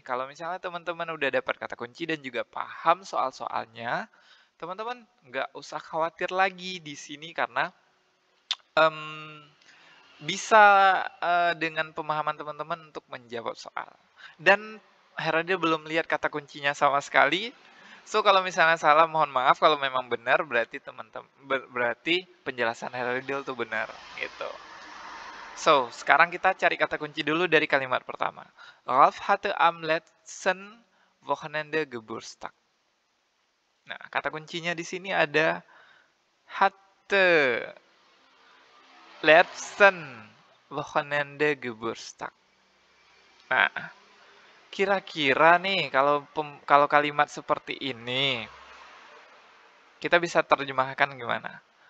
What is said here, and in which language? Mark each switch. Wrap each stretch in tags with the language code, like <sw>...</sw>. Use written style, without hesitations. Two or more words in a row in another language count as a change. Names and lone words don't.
<id>Kalau misalnya teman-teman udah dapat kata kunci dan juga paham soal-soalnya, teman-teman nggak usah khawatir lagi di sini karena bisa dengan pemahaman teman-teman untuk menjawab soal. Dan Herode belum lihat kata kuncinya sama sekali. So kalau misalnya salah mohon maaf, kalau memang benar berarti berarti penjelasan Herode itu benar gitu. So, sekarang kita cari kata kunci dulu dari kalimat pertama.</id> <de>Ralph hatte am letzten Wochenende Geburtstag.</de> <id>Nah, kata kuncinya di sini ada</id> <de>hatte letzten Wochenende Geburtstag.</de> <id>Nah, kira-kira nih kalau kalimat seperti ini kita bisa terjemahkan gimana?</id>